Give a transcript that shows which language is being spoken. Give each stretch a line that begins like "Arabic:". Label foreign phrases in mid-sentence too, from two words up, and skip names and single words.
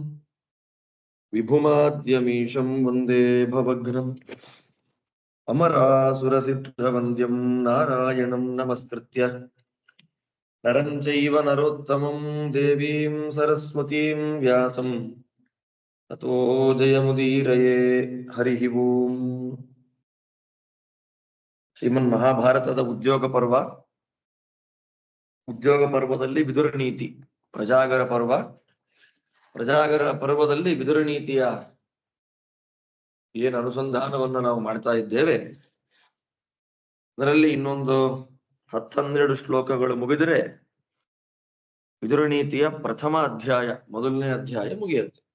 Sanskrit: ವಿಭುಮಾದ್ಯಮೀಶಂ ವಂದೇ ಭವಘ್ನಂ ಅಮರಾಸುರಸಿದ್ಧವಂದ್ಯಂ ನಾರಾಯಣಂ ನಮಸ್ಕೃತ್ಯ ನರಂ ಚೈವ ನರೋತ್ತಮಂ ದೇವೀಂ ಸರಸ್ವತೀಂ ವ್ಯಾಸಂ ತತೋ ಜಯಮುದೀರಯೇ. ಹರಿ ಓಂ.
Kannada: ಶ್ರೀಮನ್ ಮಹಾಭಾರತದ ಉದ್ಯೋಗ ಪರ್ವ. ಉದ್ಯೋಗ ಪರ್ವದಲ್ಲಿ ವಿದುರ ನೀತಿ. ಪ್ರಜಾಗರ ಪರ್ವ. ಪ್ರಜಾಗರ ಪರ್ವದಲ್ಲಿ ವಿದುರ ನೀತಿಯ ಏನು ಅನುಸಂಧಾನವನ್ನು ನಾವು ಮಾಡ್ತಾ ಇದ್ದೇವೆ, ಅದರಲ್ಲಿ ಇನ್ನೊಂದು 10-12 ಶ್ಲೋಕಗಳು ಮುಗಿದರೆ ವಿದುರ ನೀತಿಯ ಪ್ರಥಮ ಅಧ್ಯಾಯ, ಮೊದಲನೇ ಅಧ್ಯಾಯ ಮುಗಿಯುತ್ತೆ.